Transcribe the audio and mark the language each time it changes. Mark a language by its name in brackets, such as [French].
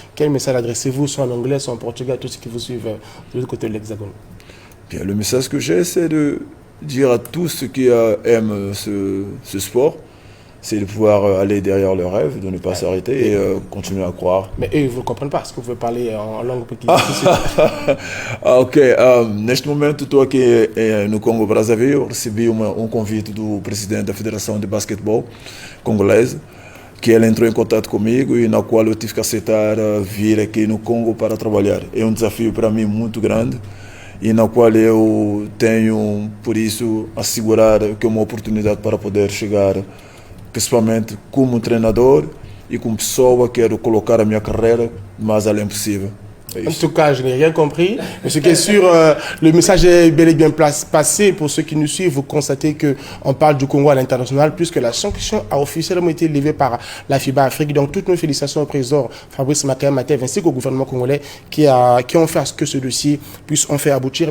[French] Quel message adressez-vous, soit en anglais, soit en portugais, à tous ceux qui vous suivent de l'autre côté de l'Hexagone? Bien, le message que j'ai, c'est de dire à tous ceux qui aiment ce sport, c'est de pouvoir aller derrière leurs rêves, de ne pas s'arrêter et continuer à croire. Mais eux, ils ne vous comprennent pas. Est-ce que vous pouvez parler en langue petit? Ok. [Portuguese] Neste momento, estou aqui no Congo Brazzaville. Recebi convite do presidente da Federação de Basquetebol Congolesa, que ele entrou em contato comigo e na qual eu tive que aceitar vir aqui no Congo para trabalhar. É desafio para mim muito grande e na qual eu tenho, por isso, assegurar que é uma oportunidade para poder chegar, principalmente como treinador e como pessoa, quero colocar a minha carreira o mais além possível. [French] En tout cas, je n'ai rien compris. Mais ce qui est sûr, le message est bel et bien passé. Pour ceux qui nous suivent, vous constatez qu'on parle du Congo à l'international, puisque la sanction a officiellement été levée par la FIBA Afrique. Donc, toutes nos félicitations au président Fabrice Makaé-Matev ainsi qu'au gouvernement congolais qui ont fait à ce que ce dossier puisse en faire aboutir.